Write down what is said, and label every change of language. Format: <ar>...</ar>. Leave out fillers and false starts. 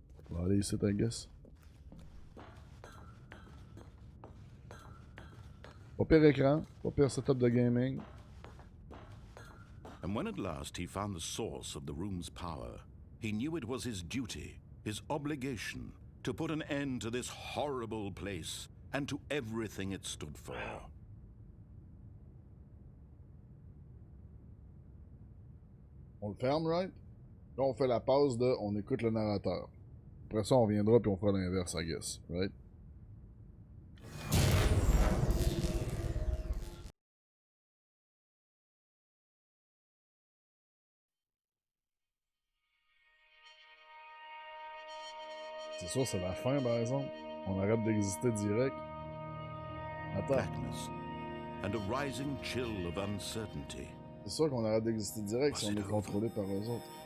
<fr>On va aller ici,</fr> <en>I guess.</en> <fr>Pas pire écran, pas pire setup de gaming.</fr> <en>And when at last he found the source of the room's power, he knew it was his duty, his obligation, to put an end to this horrible place and to everything it stood for.</en> <fr>On le ferme, right? Là, on fait la pause de on écoute le narrateur. Après ça, on reviendra puis on fera l'inverse,</fr> <en>I guess, right?</en> <fr>C'est sûr, c'est la fin, par exemple. On arrête d'exister direct. Attends.</fr> <en>Blackness and a rising chill of uncertainty.</en> <fr>C'est sûr qu'on arrête d'exister direct si on est contrôlé par eux autres.</fr>